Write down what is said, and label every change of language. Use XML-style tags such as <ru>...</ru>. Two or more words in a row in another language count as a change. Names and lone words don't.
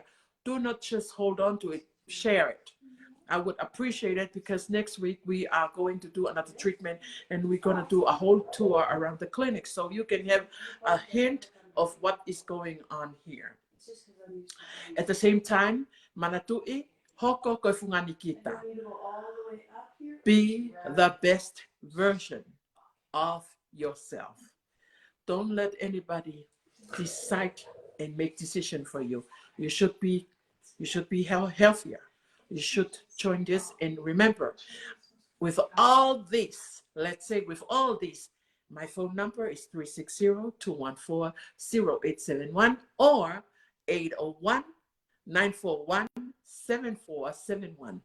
<en>Do not just hold on to it, share it. I would appreciate it, because next week we are going to do another treatment, and we're going to do a whole tour around the clinic, so you can have a hint of what is going on here. At the same time,</en> <to>manatui hoko koe fungani kita.</to> <en>Be the best version of yourself. Don't let anybody decide and make decision for you. You should be healthier. You should join this, and remember, with all this, let's say with all this, my phone number is 360-214-0871 or 801-941-7471.</en>